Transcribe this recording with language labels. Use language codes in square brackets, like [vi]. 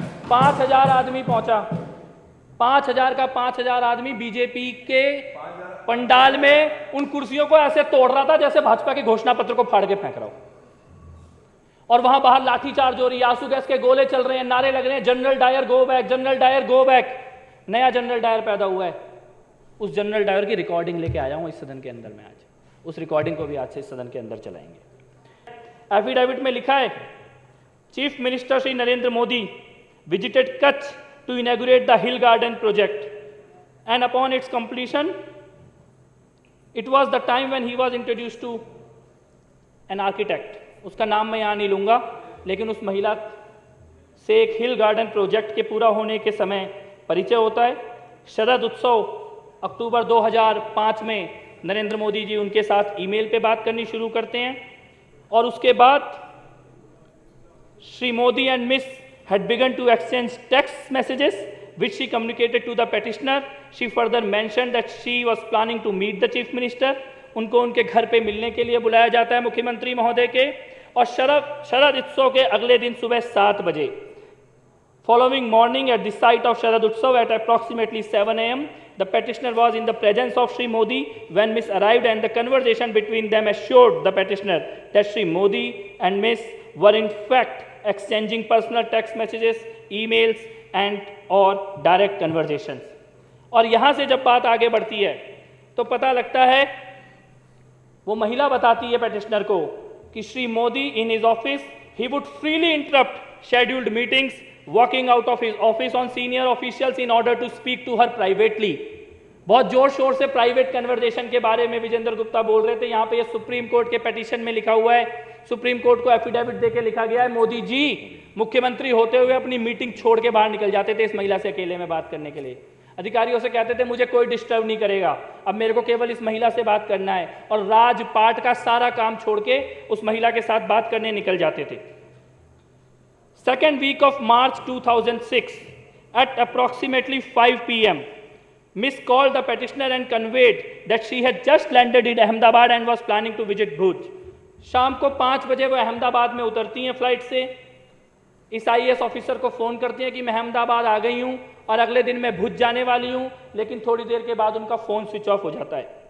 [hi] 5000 आदमी पहुंचा, 5000 का 5000 आदमी बीजेपी के पंडाल में उन कुर्सियों को ऐसे तोड़ रहा था जैसे भाजपा के घोषणा पत्र को फाड़ के फेंक रहा हो, और वहां बाहर लाठीचार्ज हो रही है, आंसू गैस के गोले चल रहे हैं, नारे लग रहे हैं, [en] General Dyer go back, General Dyer go back. [hi] नया जनरल डायर पैदा हुआ है, उस जनरल डायर की रिकॉर्डिंग लेके आया हूं इस सदन के अंदर में आज, उस रिकॉर्डिंग को भी आज से इस सदन के अंदर चलाएंगे। एफिडेविट में लिखा है, chief minister Shri Narendra Modi visited Kutch [en] to inaugurate the Hill Garden project, and upon its completion, it was the time when he was introduced to an architect. [hi] उसका नाम मैं यहाँ नहीं लूँगा, लेकिन उस महिला से एक हिल गार्डन प्रोजेक्ट के पूरा होने के समय परिचय होता है। शरद उत्सव अक्टूबर 2005 में नरेंद्र मोदी जी उनके साथ ईमेल पे बात करनी शुरू करते हैं, और उसके बाद Shri Modi and miss [en] had begun to exchange text messages which she communicated to the petitioner. She further mentioned that she was planning to meet the chief minister. [hi] उनको उनके घर पे मिलने के लिए बुलाया जाता है मुख्यमंत्री महोदय के, और शरद उत्सव के अगले दिन सुबह 7 बजे, [en] following morning at the site of Sharad Utsav at approximately 7 a.m. the petitioner was in the presence of Shri Modi when Miss arrived, and the conversation between them assured the petitioner that Shri Modi and Miss were in fact exchanging personal text messages, emails and और direct conversations। [hi] और यहाँ से जब बात आगे बढ़ती है तो पता लगता है, वो महिला बताती है पेटिशनर को [en] कि Shri Modi in his office he would freely interrupt scheduled meetings, walking out of his office on senior officials in order to speak to her privately. [hi] बहुत जोर शोर से प्राइवेट कन्वर्सेशन के बारे में विजेंद्र गुप्ता बोल रहे थे। यहाँ पे ये सुप्रीम कोर्ट के पिटीशन में लिखा हुआ है, सुप्रीम कोर्ट को एफिडेविट देके लिखा गया है, मोदी जी मुख्यमंत्री होते हुए अपनी मीटिंग छोड़ के बाहर निकल जाते थे इस महिला से अकेले में बात करने के लिए। अधिकारियों से कहते थे मुझे कोई डिस्टर्ब नहीं करेगा, अब मेरे को केवल इस महिला से बात करना है, और राजपाट का सारा काम छोड़ के उस महिला के साथ बात करने निकल जाते थे। [en] Second week of March 2006 at approximately 5 p.m. Miss called the petitioner and conveyed that she had just landed in Ahmedabad and was planning to visit Bhuj. [hi] शाम को 5 बजे वो अहमदाबाद में उतरती हैं फ्लाइट से। इस IAS ऑफिसर को फोन करती हैं कि मैं अहमदाबाद आ गई हूं और अगले दिन मैं भुज जाने वाली हूं, लेकिन थोड़ी देर के बाद उनका फोन स्विच ऑफ हो जाता है।